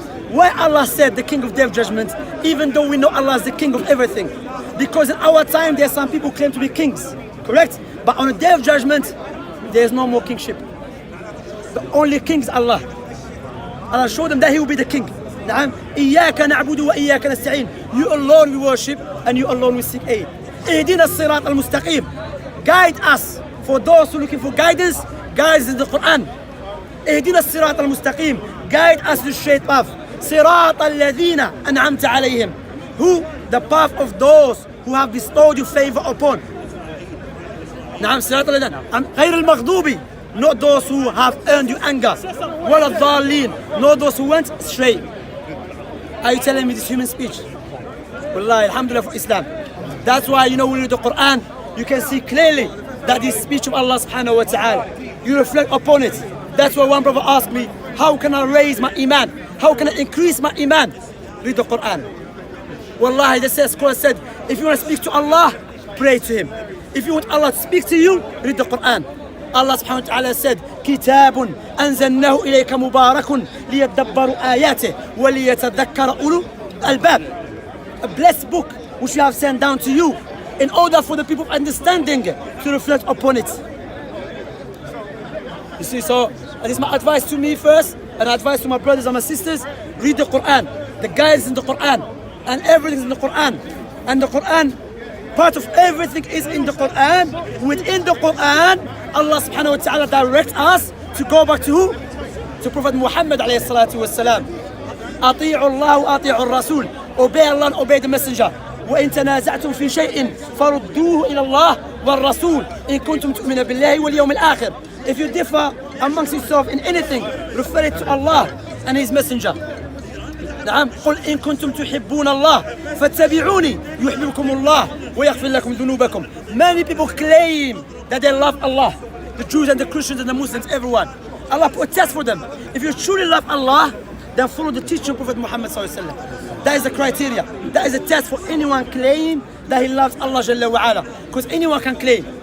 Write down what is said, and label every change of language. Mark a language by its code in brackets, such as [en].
[en] Why Allah said the king of day of judgment, even though we know Allah is the king of everything? Because in our time there are some people who claim to be kings, correct? But on the day of judgment, there is no more kingship. The only king is Allah. Allah showed them that he will be the king. [ar] نعم إياك نعبد وإياك نستعين. [en] You alone we worship and you alone we seek aid. [ar] اهدنا الصراط المستقيم. [en] Guide us. For those who are looking for guidance, guidance in the Quran. [ar] اهدنا الصراط المستقيم. [en] Guide us to the straight path. [ar] صراط الذين أنعمت عليهم. [en] Who? The path of those who have bestowed you favor upon. [ar] نعم صراط الذين غير المغضوب. [en] Not those who have earned you anger. [ar] ولا الضالين. [en] Not those who went astray. Are you telling me this human speech? Wallahi, alhamdulillah for Islam. That's why, you know, when you read the Quran, you can see clearly that is speech of Allah subhanahu wa ta'ala. You reflect upon it. That's why one brother asked me, how can I raise my iman? How can I increase my iman? Read the Quran. Wallahi, the scholar said, if you want to speak to Allah, pray to Him. If you want Allah to speak to you, read the Quran. Allah subhanahu wa ta'ala said, [ar] كتاب أنزلناه إليك مبارك ليدبروا آياته وليتذكر أولو الباب. [en] A blessed book which we have sent down to you in order for the people of understanding to reflect upon it. You see, so that is my advice to me first, and advice to my brothers and my sisters. Read the Quran. The guidance in the Quran, and everything is in the Quran. And the Quran, part of everything is in the Quran. Within the Quran, Allah subhanahu wa ta'ala directs us to go back to who? To Prophet Muhammad alayhi salatu wa salam. [ar] أطيعوا الله وأطيعوا الرسول. [en] Obey Allah and obey the Messenger. [ar] وإن تنازعتم في شيء فردوه إلى الله والرسول إن كنتم تؤمنون بالله واليوم الآخر. [en] If you differ amongst yourself in anything, refer it to Allah and His Messenger. [ar] نعم قل إن كنتم تحبون الله فاتبعوني يحببكم الله ويغفر لكم ذنوبكم. [en] Many people claim that they love Allah, the Jews and the Christians and the Muslims, everyone. Allah put a test for them. If you truly love Allah, then follow the teaching of Prophet Muhammad sallallahu alaihi wasallam. That is the criteria. That is a test for anyone claim that he loves Allah Jalla wa Ala. Because anyone can claim.